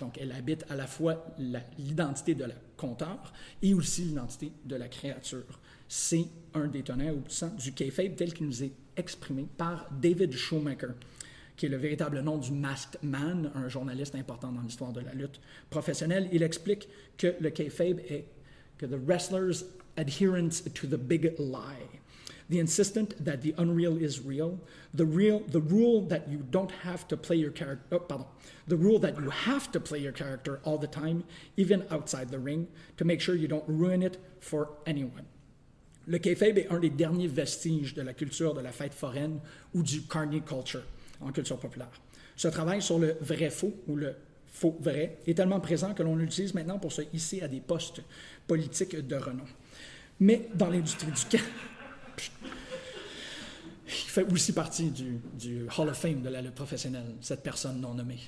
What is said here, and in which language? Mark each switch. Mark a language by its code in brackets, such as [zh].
[fr] Donc, elle habite à la fois l'identité de la conteur et aussi l'identité de la créature. C'est un des tenants aboutissants du kayfabe tel qu'il nous est exprimé par David Shoemaker, qui est le véritable nom du Masked Man, un journaliste important dans l'histoire de la lutte professionnelle. Il explique que le kayfabe est que [en] the wrestlers' adherence to the big lie, the insistence that the unreal is real, the rule that you don't have to play your character, the rule that you have to play your character all the time, even outside the ring, to make sure you don't ruin it for anyone. [fr] Le kayfabe est un des derniers vestiges de la culture de la fête foraine ou du carny culture en culture populaire. Ce travail sur le vrai-faux ou le faux-vrai est tellement présent que l'on l'utilise maintenant pour se hisser à des postes politiques de renom. Mais dans l'industrie du cash, il fait aussi partie du Hall of Fame de la lutte professionnelle, cette personne non nommée.